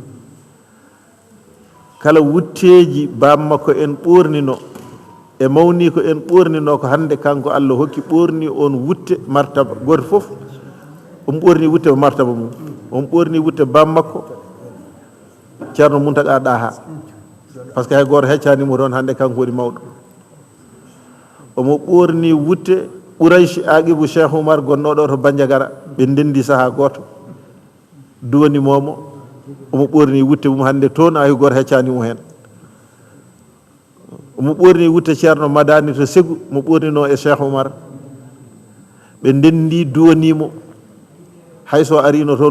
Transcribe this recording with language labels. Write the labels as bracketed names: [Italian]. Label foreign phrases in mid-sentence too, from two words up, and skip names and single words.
[Fula] kala wutteji bammakko en ɓornino e mawni ko en ɓornino ko hande kanko Allah hokki ɓorni on wutte martaba goto fof on ɓorni wutte ko martaba mum on ɓorni wutte bammakko ceerno Mountaga Daha [French] par ce que [Fula] hay goto heccanimo toon hande kanko woni mawɗo omo ɓorni wutte Ɓuraychi Aqibou Cheikh Oumar gonnoɗo to Bandiagara ɓe ndendi saaha goto duwanimomo omo ɓorni wutte mum hande toon hay goto heccanimo hen omo ɓorni wutte ceerno Madani to Ségou mo ɓornino e Cheikh Oumar ɓe ndendi duwanimo hayso arino toon